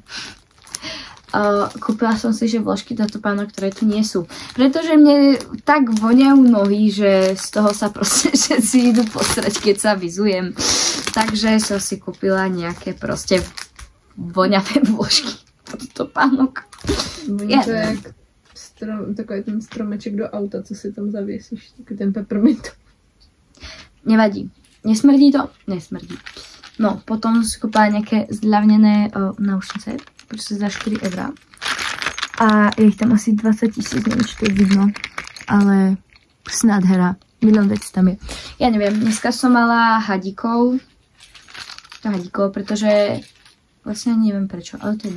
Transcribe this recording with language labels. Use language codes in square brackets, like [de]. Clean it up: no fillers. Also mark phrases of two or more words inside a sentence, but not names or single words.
[sk] Kúpila som si, že vložky do topánok, ktoré tu nie sú. Pretože mne tak voňajú nohy, že z toho sa proste všetci idú posrať, keď sa vyzujem. Takže som si kúpila nejaké proste voňavé vložky od topánok. [cs] Voní to jak takový ten stromeček do auta, co si tam zavěsíš, takový ten peppermint. Nevadí. Nesmrdí to? Nesmrdí. No, [sk] potom si kúpila nejaké zľavnené náušnice, proste za 4 €. A je ich tam asi 20 000, neviem, či to je vidno, ale nádhera, milión vecí tam je. Ja neviem, dneska som mala hadíkov, pretože vlastne neviem prečo, ale to je no.